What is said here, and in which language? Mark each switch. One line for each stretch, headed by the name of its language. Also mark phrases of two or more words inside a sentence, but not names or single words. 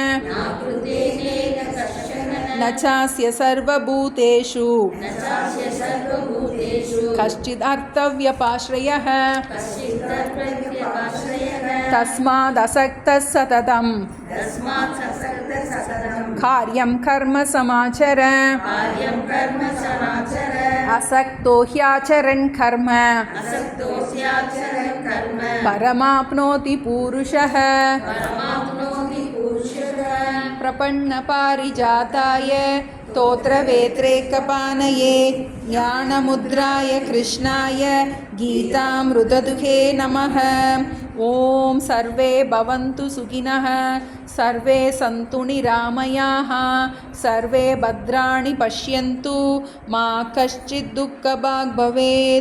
Sanskrit: न चास्य सर्वभूतेषु कश्चित् अर्थव्यपाश्रयः तस्मात् असक्तः सततं कार्यं कर्म समाचर असक्तो ह्याचरन् कर्म परमाप्नोति पूरुषः प्रपन्नपारिजाताय स्तोत्रवेत्रैकपानये ज्ञानमुद्राय कृष्णाय गीतामृतदुहे नमः। ॐ सर्वे भवन्तु सुखिनः, सर्वे सन्तु निरामयाः, सर्वे भद्राणि पश्यन्तु, मा कश्चित् दुःखभाग् भवेत्।